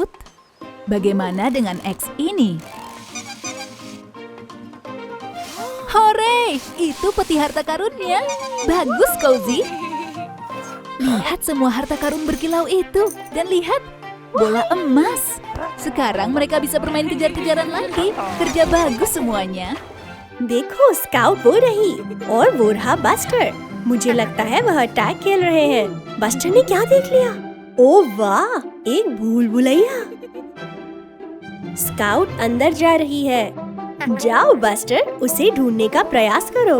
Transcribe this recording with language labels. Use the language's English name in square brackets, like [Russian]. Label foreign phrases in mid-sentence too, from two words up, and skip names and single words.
[Indonesian] Bagaimana dengan X ini? Hore! Itu peti harta karunnya. Bagus, Cozy. Lihat semua harta karun berkilau itu. Dan lihat, Bola emas. Sekarang mereka bisa bermain kejar-kejaran lagi. Kerja bagus semuanya. [Hindi] देखो स्काउट वो रही और वो रहा बस्टर। मुझे लगता है वह टैग खेल रहे हैं। बस्टर ने क्या देख लिया? ओह वाह, एक भूल भुलैया। स्काउट अंदर जा रही है। जाओ बस्टर, उसे ढूंढने का प्रयास करो।